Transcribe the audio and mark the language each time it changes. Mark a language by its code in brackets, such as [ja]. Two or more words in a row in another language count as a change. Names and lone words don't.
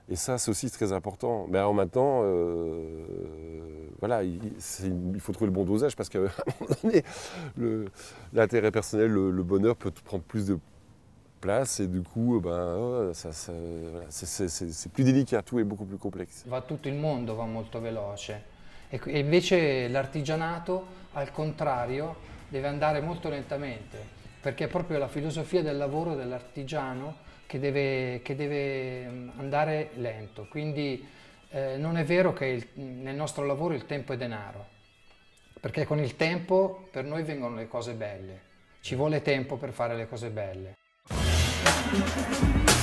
[fr] Et ça, c'est aussi très important. Mais en même temps, voilà, il faut trouver le bon dosage parce qu'à un moment donné, l'intérêt personnel, le bonheur peut prendre plus de place et du coup, c'est plus délicat, tout est beaucoup plus complexe. [it] Tutto il mondo va molto veloce e invece l'artigianato, al contrario, deve andare molto lentamente, perché è proprio la filosofia del lavoro dell'artigiano che deve andare lento, quindi non è vero che nel nostro lavoro il tempo è denaro, perché con il tempo per noi vengono le cose belle, ci vuole tempo per fare le cose belle.